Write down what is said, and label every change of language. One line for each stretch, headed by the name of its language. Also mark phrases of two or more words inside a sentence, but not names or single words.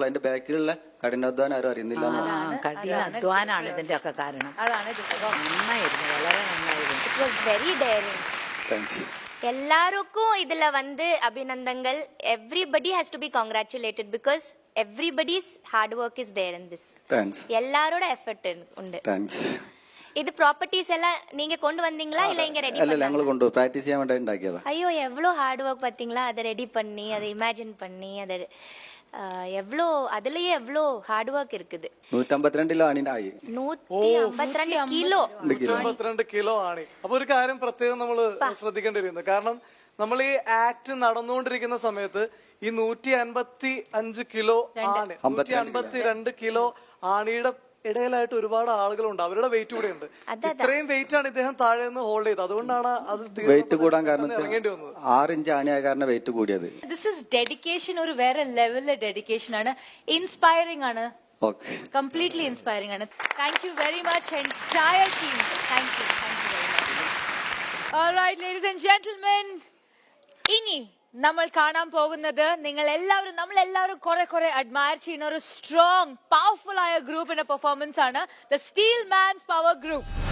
Malayalam: അതിന്റെ ബാക്കിലുള്ള കഠിനാധ്വാനം ആരും അറിയുന്നില്ല. കഠിനാധ്വാനാണ് ഇതിന്റെ ഒക്കെ കാരണം. നന്നായിരുന്നു, വളരെ നന്നായിരുന്നു.
English: It was very daring.
Malayalam: എല്ലാവർക്കും ഇതിൽ അഭിനന്ദനങ്ങൾ.
English: Everybody has to be congratulated because everybody's hard work is there in this.
Malayalam: എല്ലാരോടും എഫർട്ട് ഉണ്ട്. ഇത് പ്രോപ്പർട്ടീസ് എല്ലാം
Tamil: நீங்க கொண்டு வந்தீங்களா இல்ல இங்க ரெடி பண்ணீங்களா?
Malayalam: ഞങ്ങൾ கொண்டு പ്രാക്ടീസ് ചെയ്യാൻ വേണ്ടി ഉണ്ടാക്കിയതാ.
Tamil: ஐயோ எவ்வளவு
English: hard work
Tamil: பாத்தீங்களா. அதை ரெடி பண்ணி அதை இமேஜின் பண்ணி அதை எவ்வளோ அதுலயே எவ்வளோ
English: hard work
Tamil: இருக்குது.
Malayalam: 152 ആണിനായി. 152 കിലോ ആണ്. അപ്പൊ ഒരു കാര്യം പ്രത്യേകം നമ്മൾ ശ്രദ്ധിക്കേണ്ടിയിരിക്കുന്നു. കാരണം നമ്മൾ ഈ ആക്ട് നടന്നുകൊണ്ടിരിക്കുന്ന സമയത്ത് ഈ 155 കിലോ ആണ്, 152 കിലോ ആണിയുടെ ഇടയിലായിട്ട് ഒരുപാട് ആളുകളുണ്ട്, അവരുടെ വെയിറ്റ് കൂടെ ഉണ്ട്. ഇത്രയും വെയിറ്റ് ആണ് ഇദ്ദേഹം താഴെ നിന്ന് ഹോൾഡ് ചെയ്തത്. അതുകൊണ്ടാണ് അത് വെയിറ്റ് കൂടാൻ കാരണം 6 ഇഞ്ച് ആണിയായ കാരണം വെയിറ്റ് കൂടിയത്.
English: This is dedication,
Malayalam: ഒരു വേറെ ലെവലിലെ ഡെഡിക്കേഷൻ ആണ്. ഇൻസ്പയറിംഗ് ആണ്,
English: completely inspiring
Malayalam: ആണ്.
English: Thank you very much entire team. Thank you very much. Alright ladies and gentlemen,
Malayalam: ഇനി നമ്മൾ കാണാൻ പോകുന്നത് നമ്മളെല്ലാവരും കുറെ അഡ്മയർ ചെയ്യുന്ന ഒരു
English: strong powerful
Malayalam: ആയ ഗ്രൂപ്പിന്റെ പെർഫോമൻസ് ആണ്. ദ സ്റ്റീൽ മാൻസ് പവർ ഗ്രൂപ്പ്.